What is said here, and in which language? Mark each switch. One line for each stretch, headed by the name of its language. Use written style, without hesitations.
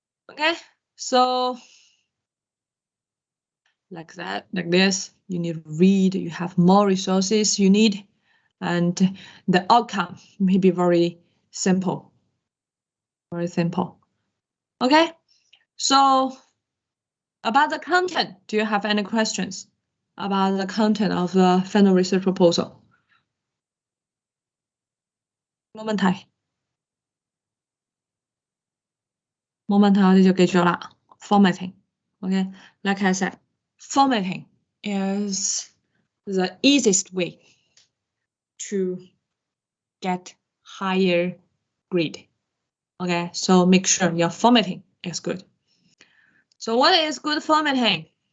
English: Okay, so like that, like this, you need to read, you have more resources you need, and the outcome may be very simple. Very simple. Okay, so about the content, do you have any questions about the content of the final research proposal?
Cantonese: 冇問題，冇問題，我哋就記住啦。
English: Formatting, okay, like I said, formatting is the easiest way to get higher grade. Okay, so make sure your formatting is good. So what is good formatting?